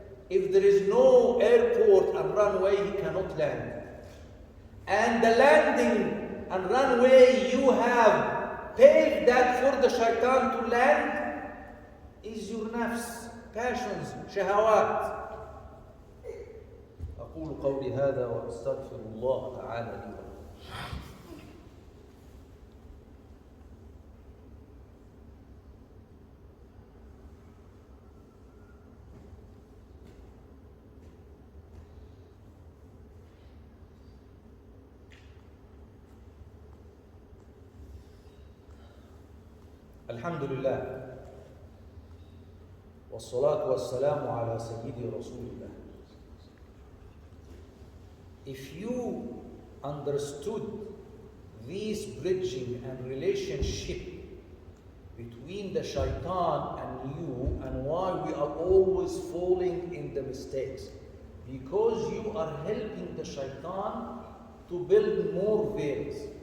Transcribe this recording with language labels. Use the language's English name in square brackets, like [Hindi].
[English] If there is no airport and runway, he cannot land. And the landing and runway you have paved that for the shaitan to land is your nafs, passions, shahawat. [Arabic] أقول قولي هذا وأستغفر الله تعالى لي ولكم. الحمد لله والصلاة والسلام على سيدي رسول الله. [English] If you understood this bridging and relationship between the shaitan and you and why we are always falling in the mistakes, Because you are helping the shaitan to build more veils.